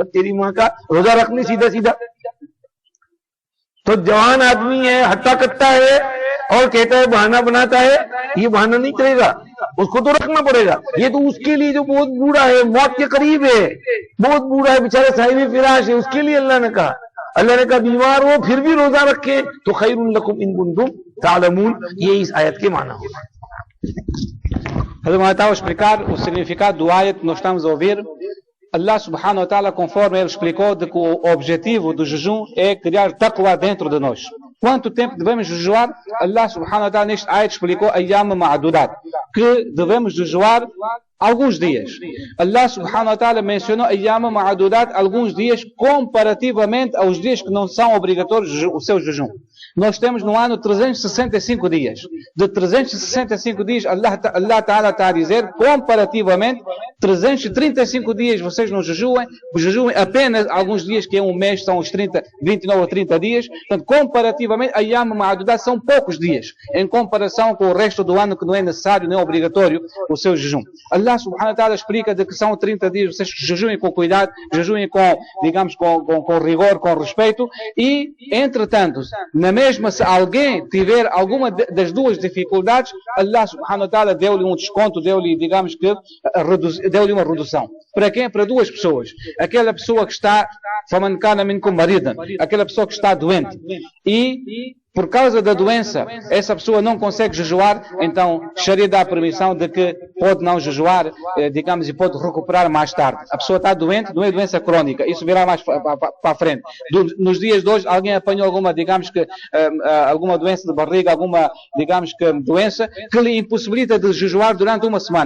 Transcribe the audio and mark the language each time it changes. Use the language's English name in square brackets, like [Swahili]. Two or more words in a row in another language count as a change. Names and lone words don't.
[Hindi] तेरी माँ का रोजा रखनी सीधा सीधा। तो जवान आदमी है, हट्टा कट्टा है और कहता है बहाना बनाता है, ये बहाना नहीं करेगा, उसको तो रखना पड़ेगा। ये तो उसके लिए जो बहुत बूढ़ा है, मौत के करीब है, बहुत बूढ़ा है, बेचारा साहिब फिराश है, उसके लिए अल्लाह ने कहा बीमार हो फिर भी रोजा रखे तो [Arabic] خير لكم إن كنتم تعلمون. [Hindi] ये इस आयत के माना होगा। [Portuguese] Está a explicar o significado do ayat que nós estamos a ouvir. [Arabic] الله سبحانه وتعالى, [Portuguese] conforme ele explicou, de que o objetivo do jejum é criar taqwa dentro de nós. Quanto tempo devemos jejuar? [Arabic] الله سبحانه وتعالى [Portuguese] neste ayat explicou [Arabic] أياما معدودات, [Portuguese] que devemos jejuar alguns dias. [Arabic] الله سبحانه وتعالى [Portuguese] mencionou [Arabic] أياما معدودات, [Portuguese] alguns dias comparativamente aos dias que não são obrigatórios o seu jejum. Nós temos no ano 365 dias. De 365 dias, [Arabic] الله تعالى [Portuguese] está a dizer, comparativamente, 335 dias vocês não jejuem apenas alguns dias, que é um mês, são os 29 ou 30 dias. Portanto, comparativamente, [Arabic] أياما معدودات [Portuguese] são poucos dias, em comparação com o resto do ano que não é necessário nem obrigatório o seu jejum. [Arabic] الله سبحانه وتعالى [Portuguese] explica de que são 30 dias, vocês jejuem com cuidado, jejuem com, digamos, com rigor, com respeito, e, entretanto, na mesma, se alguém tiver alguma das duas dificuldades, [Arabic] الله سبحانه وتعالى [Portuguese] deu-lhe um desconto, deu-lhe, digamos que, deu-lhe uma redução. Para quem? Para duas pessoas. Aquela pessoa que está, [Arabic] فمن كان منكم مريضا, [Portuguese] aquela pessoa que está doente. E, por causa da doença, essa pessoa não consegue jejuar, então Sharia dá a permissão de que pode não jejuar, digamos, e pode recuperar mais tarde. A pessoa está doente, não é doença crónica, isso virá mais para a frente. Nos dias de hoje, alguém apanhou alguma, digamos que, alguma doença de barriga, alguma, digamos que, doença, que lhe impossibilita de jejuar durante uma semana.